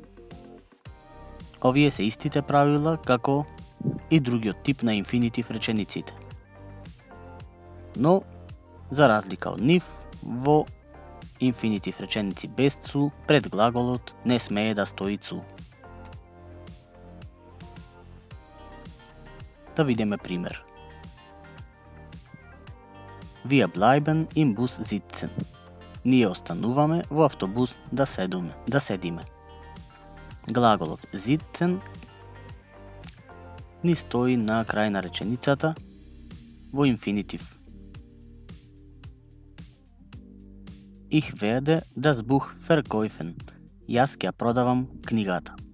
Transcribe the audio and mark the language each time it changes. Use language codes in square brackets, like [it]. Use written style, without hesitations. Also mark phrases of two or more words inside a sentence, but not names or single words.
[mk] Овие се истите правила како и другиот тип на инфинитив речениците. Но, за разлика од нив, во инфинитив реченици без zu пред глаголот не смее да стои zu. Да видиме пример. [de] Wir bleiben im Bus sitzen. [mk] Ние остануваме во автобус да седиме. Глаголот sitzen ни стои на крај на реченицата во инфинитив. [de] Ich werde das Buch verkaufen. [mk] Јас ќе ја продавам книгата.